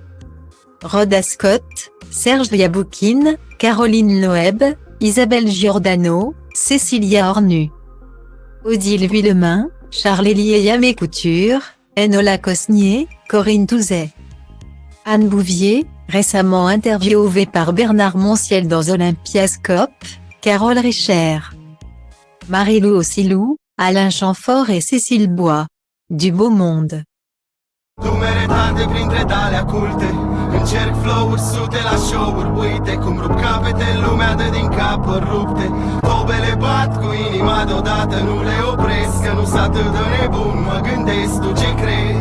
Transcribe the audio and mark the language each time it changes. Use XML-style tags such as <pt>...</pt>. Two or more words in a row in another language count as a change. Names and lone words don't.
<fr>Rhoda Scott, Serge Yaboukine, Caroline Loeb, Isabelle Giordano, Cécilia Ornu, Odile Vuillemin, Charles-Élie Yamé Couture, Enola Cosnier, Corinne Touzet, Anne Bouvier, récemment interviewée par Bernard Montiel dans Olympiascope, Carole Richer, Marie-Lou Ossilou, Alain Chamfort et Cécile Bois, du beau monde.</fr> <ro>Numeretate printre tale culte, încerc flow-uri sute la show-uri, uite cum rup capete, lumea dă din cap rupte. Tobele bat cu inima deodată, nu le opresc, că nu-s atât de nebun, mă gândesc, tu ce crezi?</ro>